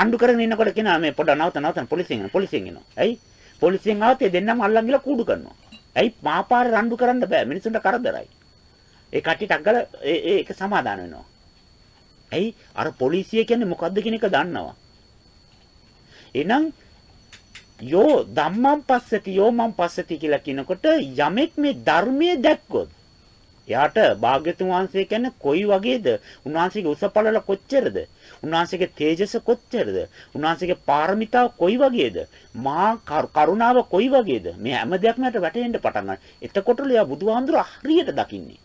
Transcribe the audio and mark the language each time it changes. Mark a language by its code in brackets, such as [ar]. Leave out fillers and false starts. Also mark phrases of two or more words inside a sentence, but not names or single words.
[si] රණ්ඩු කරගෙන ඉන්නකොට කියනවා මේ පොඩ්ඩක් නවතන පොලිසියෙන් එනවා. ඇයි? පොලිසියෙන් ආවත් ඒ දෙන්නම අල්ලන් ගිහලා කූඩු කරනවා. ඇයි? මාපාරේ රණ්ඩු කරන්න බෑ. මිනිසුන්ට කරදරයි. ඒ කට්ටියට අග්ගල ඒක සමාදාන වෙනවා. ඇයි? අර පොලිසිය කියන්නේ මොකද්ද කියන එක දන්නවා. එහෙනම් [pi] යෝ ධම්මං පස්සති යෝමං පස්සති [si] කියලා කියනකොට යමෙක් මේ ධර්මයේ දැක්කොත් එයාට භාග්‍යතුන් වහන්සේ කියන්නේ කොයි වගේද? උන්වහන්සේගේ උස පළල කොච්චරද? උන්වහන්සේගේ තේජස කොච්චරද? උන්වහන්සේගේ පාරමිතාව කොයි වගේද? මා කරුණාව කොයි වගේද? මේ හැම දෙයක්ම යට වැටෙන්න පටන් ගන්නවා. එතකොටලු එයා බුදුහාමුදුර හරියට දකින්නේ.